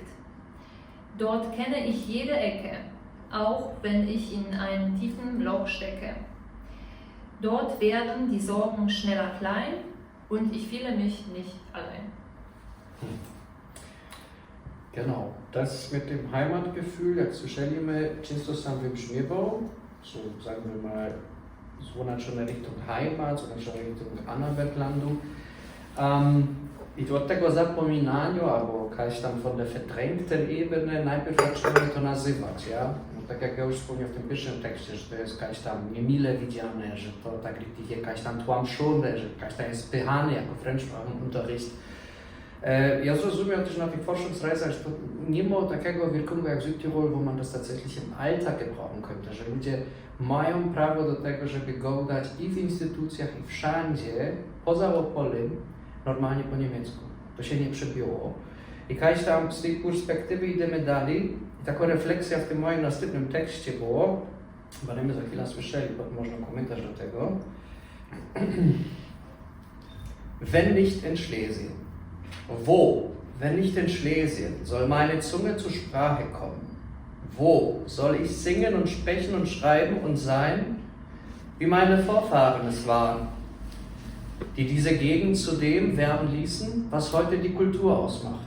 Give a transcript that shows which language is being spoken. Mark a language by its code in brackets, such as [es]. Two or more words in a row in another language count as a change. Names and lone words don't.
[de] Dort kenne ich jede Ecke, auch wenn ich in einem tiefen Loch stecke. Dort werden die Sorgen schneller klein und ich fühle mich nicht allein. Genau, das mit dem Heimatgefühl, [szl] jak słyszeliśmy, często sam wybrzmiewał, [de] so sagen wir mal, so schon in Richtung Heimat, so schon in Richtung Annaberglandu. [szl] I od tego zapominania, albo jakaś tam [de] von der verdrängten Ebene, [szl] najpierw zaczynamy to nazywać, ja? tak jak ja już wspomniałem w tym pierwszym tekście, że to jest jakaś tam niemile widziane, że to tak jakaś tam tłamszone, że jakaś tam jest spychane jako Fremdsprachenunterricht. Ja zrozumiał też na tych Forschungsreisen, że to nie ma takiego wielkiego jak Südtirol, [de] wo man das tatsächlich im Alltag gebrauchen könnte, [szl] że ludzie mają prawo do tego, żeby godać i w instytucjach, i wszędzie, poza Opolem, normalnie po niemiecku. To się nie przebiło. I jakaś tam z tej perspektywy idziemy dalej. I taka refleksja w tym moim następnym tekście było, będziemy za chwilę słyszeli, bo można komentarz do tego. [de] Wenn nicht in Schlesien. Wo, wenn nicht in Schlesien, soll meine Zunge zur Sprache kommen? Wo soll ich singen und sprechen und schreiben und sein, wie meine Vorfahren es waren, die diese Gegend zu dem werden ließen, was heute die Kultur ausmacht?